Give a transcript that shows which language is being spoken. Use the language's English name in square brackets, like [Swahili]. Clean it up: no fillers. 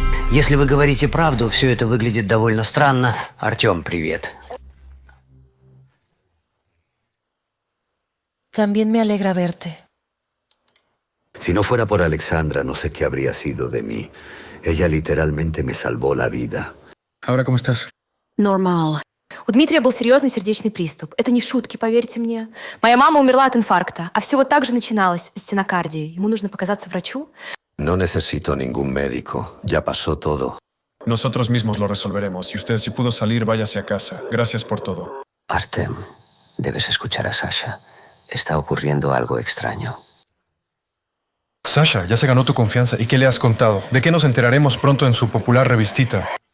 [Russian] Если вы говорите правду, все это выглядит довольно странно. Артем, привет. [Spanish] También me alegra verte. Si no fuera por Alexandra, no sé qué habría sido de mí. Ella literalmente me salvó la vida. ¿Ahora cómo estás? [Russian] Нормал. У Дмитрия был серьезный сердечный приступ. Это не шутки, поверьте мне. Моя мама умерла от инфаркта, а все вот так же начиналось, с стенокардией. Ему нужно показаться врачу. [Spanish] No necesito ningún médico. Ya pasó todo. Nosotros mismos lo resolveremos. Y usted, si pudo salir, váyase a casa. Gracias por todo. Artem, debes escuchar a Sasha. Está ocurriendo algo extraño. Sasha, ya se ganó tu confianza. ¿Y qué le has contado? ¿De qué nos enteraremos pronto en su popular revistita?